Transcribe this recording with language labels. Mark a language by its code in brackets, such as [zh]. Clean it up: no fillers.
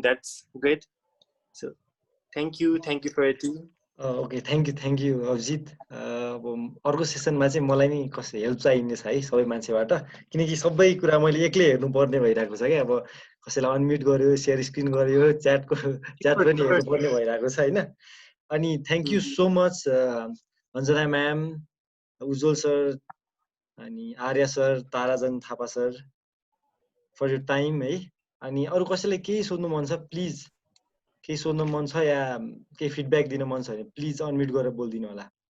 [en] That's great. So thank you for it. Okay, thank you Abhijit. [ne] अब अर्को सेसनमा चाहिँ मलाई नि कसै हेल्प चाहिनेछ है सबै मान्छेबाट, किनकि सबै कुरा मैले एक्लै हेर्नु पर्ने भइरहेको छ क्या। अब कसैलाई अनम्युट गर्यो, शेयर स्क्रिन गर्यो, च्याट पनि हेर्नु पर्ने भइरहेको छ हैन। अनि [en] thank you so much [ne] Anjana ma'am, Ujjwal sir, अनि Arya sir, ताराजन Thapa sir [en] for your time [ne] है। अनि अरु कसैलाई केही सोध्नु मन छ प्लिज, केही सोध्नु मन छ या केही फिडब्याक दिन मन छ भने प्लिज अनम्युट गरेर बोल्दिनु होला।